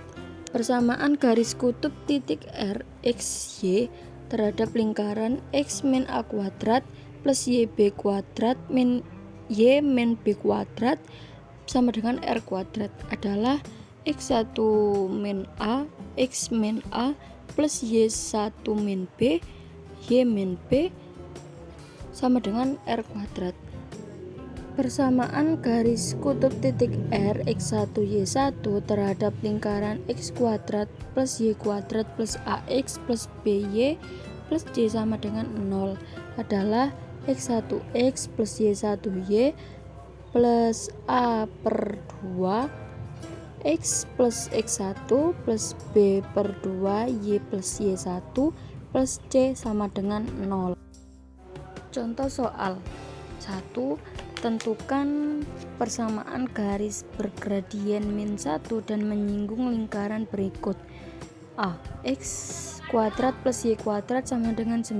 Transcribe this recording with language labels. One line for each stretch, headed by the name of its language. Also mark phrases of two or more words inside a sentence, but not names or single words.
Indonesian: Persamaan garis kutub titik RXY terhadap lingkaran X min A kuadrat plus YB kuadrat min Y min B kuadrat sama dengan R kuadrat adalah X1 min A, X min A plus Y1 min B, Y min B sama dengan R kuadrat. Persamaan garis kutub titik R X1 Y1 terhadap lingkaran X kuadrat plus Y kuadrat plus AX plus BY plus Y sama dengan 0 adalah X1X plus Y1Y plus A per 2 X plus X1 plus B per 2 Y plus Y1 plus C sama dengan 0. Contoh soal 1. Tentukan persamaan garis bergradien min 1 dan menyinggung lingkaran berikut. A. X kuadrat plus Y kuadrat sama dengan 9.